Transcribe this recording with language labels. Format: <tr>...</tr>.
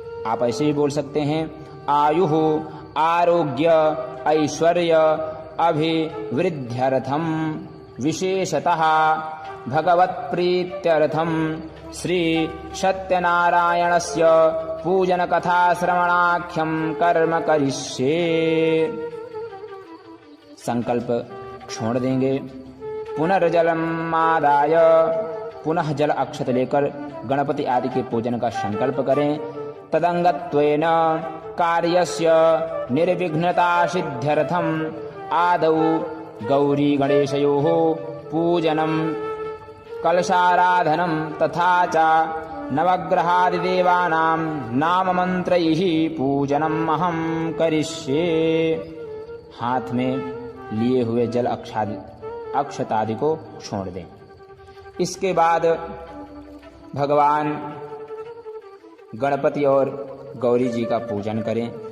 <hi>आप ऐसे ही बोल सकते हैं</hi> <sa>आयुः आरोग्य ऐश्वर्य अभिवृद्ध्यर्थम विशेषतः भगवत्प्रीत्यर्थम श्री सत्यनारायणस्य पूजन कथा श्रवणाख्यम कर्म करिष्ये।</sa> <hi>संकल्प छोड़ देंगे।</hi> <sa>पुनर्जलमादाय,</sa> <hi>पुनः जल अक्षत लेकर गणपति आदि के पूजन का संकल्प करें।</hi> <sa>तदंगत्वेन कार्यस्य निर्विघ्नता सिद्ध्यर्थम् आदौ गौरी गणेशयोः पूजनं कलशाराधनं तथा च नवग्रहादिदेवानां नाममन्त्रैः पूजनम् अहं करिष्ये।</sa> <hi>हाथ में लिए हुए जल अक्षतादि को छोड़ दें। इसके बाद भगवान गणपति और गौरी जी का पूजन करें।</hi>